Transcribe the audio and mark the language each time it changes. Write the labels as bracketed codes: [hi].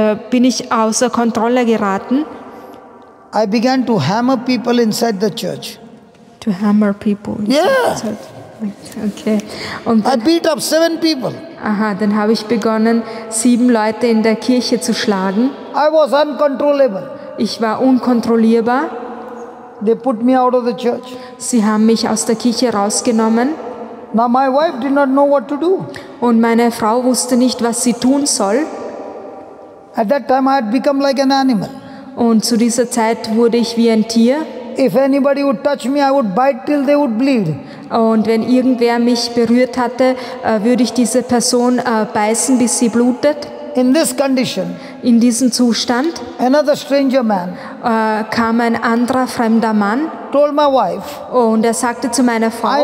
[de] bin ich außer Kontrolle geraten. [en] I began to hammer people inside the church. To hammer people. Yeah. [de] Okay. Und [en] I beat up 7 people. [de] dann habe ich begonnen, 7 Leute in der Kirche zu schlagen. [en] I was uncontrollable. [de] Ich war unkontrollierbar. [en] They put me out of the church. [de] Sie haben mich aus der Kirche rausgenommen. [en] Now my wife did not know what to do. [de] Und meine Frau wusste nicht, was sie tun soll. [en] At that time I had become like an animal. [de] Und zu dieser Zeit wurde ich wie ein Tier. [en] If anybody would touch me, I would bite till they would bleed. [de] Und wenn irgendwer mich berührt hatte, würde ich diese Person beißen, bis sie blutet. [en] In this condition, [de] In diesem Zustand [en] another stranger man [de] kam ein anderer fremder Mann [en] told my wife, [de] und er sagte zu meiner [en] I [de] Frau,